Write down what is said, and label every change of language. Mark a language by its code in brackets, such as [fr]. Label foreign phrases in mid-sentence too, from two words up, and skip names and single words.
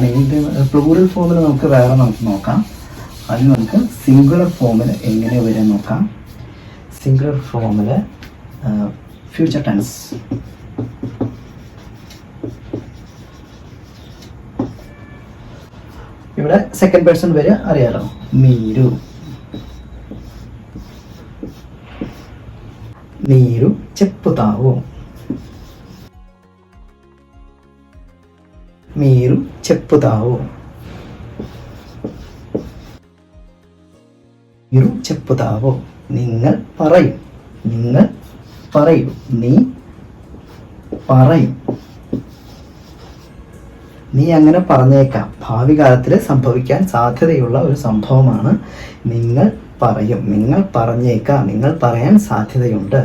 [ml] ഇതിൻ്റെ [en] plural form [ml] നമുക്ക് വേറെ നമുക്ക് നോക്കാം. അതിന് നമുക്ക് [en] singular form [ml] എങ്ങനെ വരും നോക്കാം. [en] singular form future tense. [ml] ഇവിടെ [en] second person [ml] വരെ അറിയാലോ, [te] మీరు, మీరు చెప్పుతావు, మీరు చెప్పుతావు, మీరు చెప్పుతావు. [ml] നിങ്ങൾ പറയും, നിങ്ങൾ പറയും, നീ പറയും, നീ അങ്ങനെ പറഞ്ഞേക്കാം. ഭാവി കാലത്തിൽ സംഭവിക്കാൻ സാധ്യതയുള്ള ഒരു സംഭവമാണ്. നിങ്ങൾ പറയും, നിങ്ങൾ പറഞ്ഞേക്കാം, നിങ്ങൾ പറയാൻ സാധ്യതയുണ്ട്.